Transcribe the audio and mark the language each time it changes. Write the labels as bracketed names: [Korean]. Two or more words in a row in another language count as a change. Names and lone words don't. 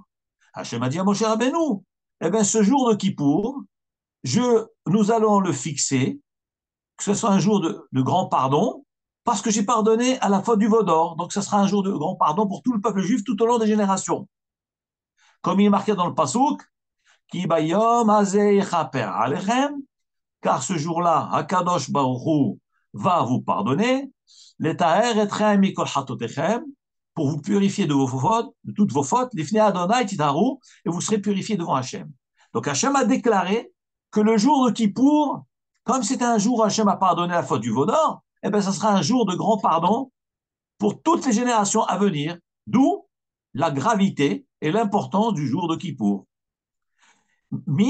[French] Hachem a dit à Moshe Rabbeinu, eh bien, ce jour de Kippour, nous allons le fixer, que ce soit un jour de grand pardon, parce que j'ai pardonné à la faute du Vaudor. Donc, ce sera un jour de grand pardon pour tout le peuple juif tout au long des générations. Comme il est marqué dans le Pasuk, [Hebrew] כי ביום הזה יכפר עליכם, [French] car ce jour-là, Hakadosh Baruch Hu va vous pardonner, [Hebrew] לטהר אתכם מכל חטאתיכם, [French] pour vous purifier de vos fautes, de toutes vos fautes, [Hebrew] לפני אדני תטהרו, [French] et vous serez purifiés devant Hachem. Donc Hachem a déclaré que le jour de Kippour, comme c'était un jour où Hachem a pardonné la faute du Vaudor, eh bien, ça sera un jour de grand pardon pour toutes les générations à venir, d'où la gravité et l'importance du jour de Kippour.